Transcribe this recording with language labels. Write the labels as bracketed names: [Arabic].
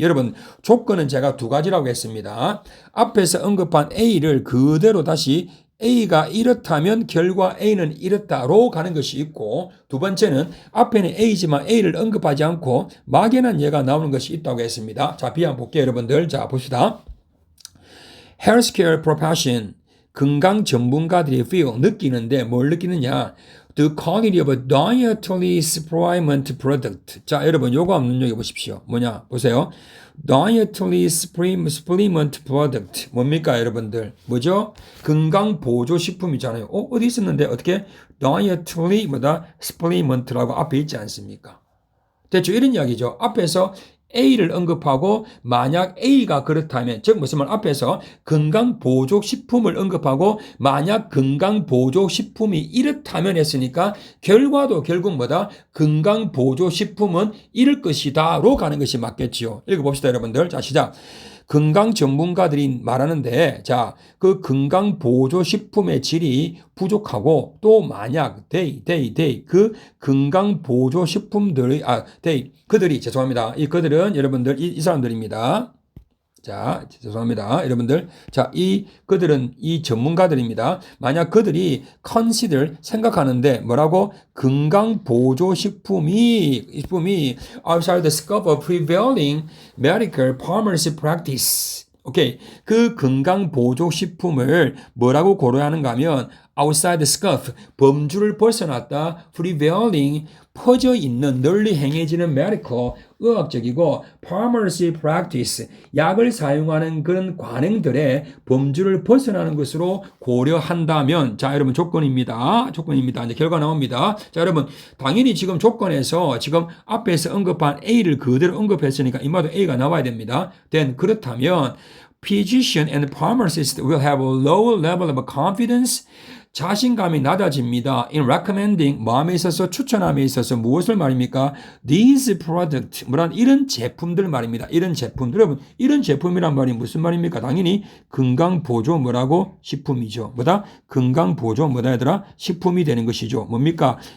[Korean] 여러분, 조건은 제가 두 가지라고 했습니다. 앞에서 언급한 A를 그대로 다시 A가 이렇다면 결과 A는 이렇다로 가는 것이 있고, 두 번째는 앞에는 A지만 A를 언급하지 않고 막연한 예가 나오는 것이 있다고 했습니다. 자, B 한번 볼게요, 여러분들. 자, 봅시다. [English] Healthcare profession, [Korean] 건강 전문가들이 feel, 느끼는데 뭘 느끼느냐? [English] The quality of a dietary supplement product. [Korean] 자, 여러분, 요거 한번 눈여겨 보십시오. 뭐냐? 보세요. [English] Dietary supplement product. [Korean] 뭡니까, 여러분들? 뭐죠? 건강보조식품이잖아요. 어디 있었는데, 어떻게? Dietary, supplement라고 앞에 있지 않습니까? 대충 이런 이야기죠. 앞에서 A를 언급하고 만약 A가 그렇다면, 즉 무슨 말, 앞에서 건강보조식품을 언급하고 만약 건강보조식품이 이렇다면 했으니까 결과도 결국 건강보조식품은 이럴 것이다로 가는 것이 맞겠지요. 읽어봅시다, 여러분들. 자, 시작. 건강 전문가들이 말하는데, 자, 그 건강보조식품의 질이 부족하고 또 만약 그 건강보조식품들의 그들이, 죄송합니다. 그들은 여러분들 이 사람들입니다. 자, 죄송합니다. 여러분들. 자, 그들은 이 전문가들입니다. 만약 그들이 consider, 생각하는데 뭐라고? 건강보조식품이 [English] outside the scope of prevailing medical pharmacy practice. [Korean] 오케이. 그 건강보조식품을 뭐라고 고려하는가 하면 [English] outside the scope, [Korean] 범주를 벗어났다, prevailing, 퍼져 있는, 널리 행해지는 medical, 의학적이고 [English] pharmacy practice, [Korean] 약을 사용하는 그런 관행들의 범주를 벗어나는 것으로 고려한다면, 자, 여러분 조건입니다. 이제 결과 나옵니다. 자, 여러분 당연히 지금 조건에서 지금 앞에서 언급한 A를 그대로 언급했으니까 이마도 A가 나와야 됩니다. [English] then [Korean] 그렇다면 [English] physician and pharmacist will have a lower level of confidence, [Korean] 자신감이 낮아집니다. [English] in recommending, [Korean] 마음에 있어서 추천함에 있어서 무엇을 말입니까? [English] these product, [Korean] 이런 제품들 말입니다. 이런 제품들. 여러분, 이런 제품이란 말이 무슨 말입니까? 당연히 건강보조 식품이죠. 건강보조 얘들아? 식품이 되는 것이죠. 뭡니까?